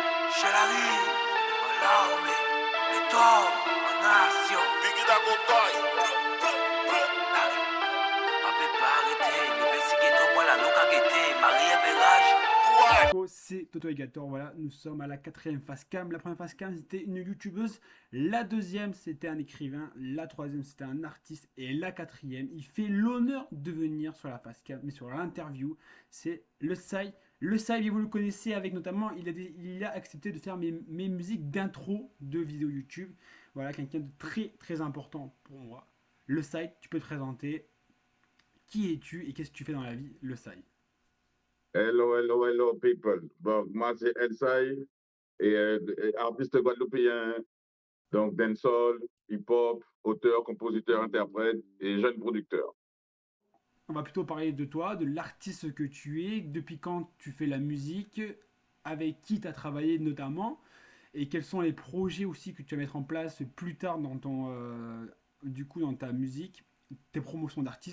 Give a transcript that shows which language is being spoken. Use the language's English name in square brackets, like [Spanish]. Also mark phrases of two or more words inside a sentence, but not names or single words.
[French] Shalari, Malaume, Leto, Manasio, Biggie da Godoy, Pape Parete, Investigator, voilà, Luca Guete, Marie Verage. C'est Toto Egator, voilà, nous sommes à la quatrième face cam. La première face cam c'était une youtubeuse, la deuxième c'était un écrivain, la troisième c'était un artiste et la quatrième, il fait l'honneur de venir sur la face cam, mais sur l'interview, c'est le Sai. Le Sai, vous le connaissez avec notamment, il a accepté de faire mes musiques d'intro de vidéos YouTube. Voilà, quelqu'un de très très important pour moi. Le Sai, tu peux te présenter. Qui es-tu et qu'est-ce que tu fais dans la vie, le Sai? [English] Hello, hello, hello, people. [French] Bon, moi, c'est Elsai, et artiste guadeloupéen, donc dancehall, hip-hop, auteur, compositeur, interprète et jeune producteur. On va plutôt parler de toi, de l'artiste que tu es, depuis quand tu fais la musique, avec qui tu as travaillé notamment, et quels sont les projets aussi que tu vas mettre en place plus tard dans dans ta musique, tes promotions d'artistes.